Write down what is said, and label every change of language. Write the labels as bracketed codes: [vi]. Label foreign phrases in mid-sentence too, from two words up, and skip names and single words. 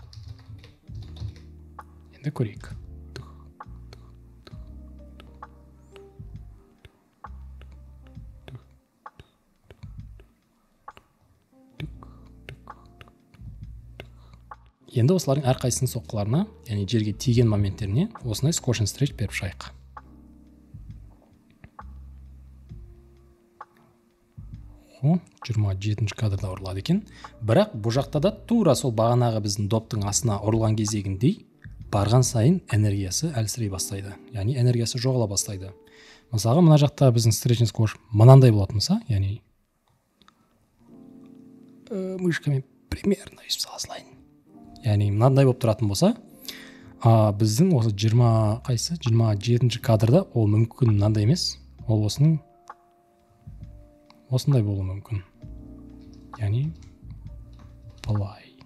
[kk] Енді көрейік. Енді осылардың әрқайсының соққыларына, яғни жерге тиген моменттеріне осындай [en] squash and stretch [kk] беріп шайық. О, 27-ші кадрда ұрылады екен. Бірақ бұл жақта да тура сол бағанағы біздің доптың астына ұрылған кезегіндей барған сайын энергиясы әлсірей бастайды, яғни энергиясы жоғала бастайды. Мысалға мына жақта біздің [en] stretching squash [kk] мынандай болатын болса, яғни мышкамен примерно өйстіп салайын, яғни мынандай болып тұратын болса, біздің осы 27-ші кадрда ол мүмкін мынандай емес, ол осындай болуы мүмкін, яғни былай.